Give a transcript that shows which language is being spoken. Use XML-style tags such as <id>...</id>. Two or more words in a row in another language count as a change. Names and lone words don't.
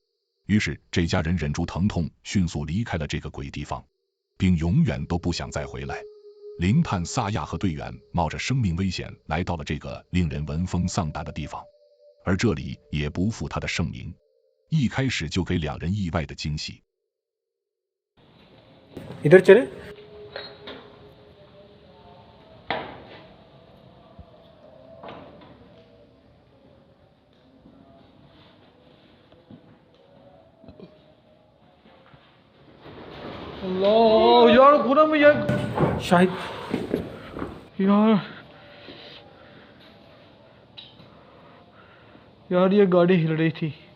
<zh>于是，这家人忍住疼痛，迅速离开了这个鬼地方，并永远都不想再回来。灵探萨亚和队员冒着生命危险来到了这个令人闻风丧胆的地方，而这里也不负他的盛名，一开始就给2人意外的惊喜。</zh> <hi>इधर चले अल्लाह यार खुदा में यार शायद यार ये गाड़ी हिल रही थी।</hi>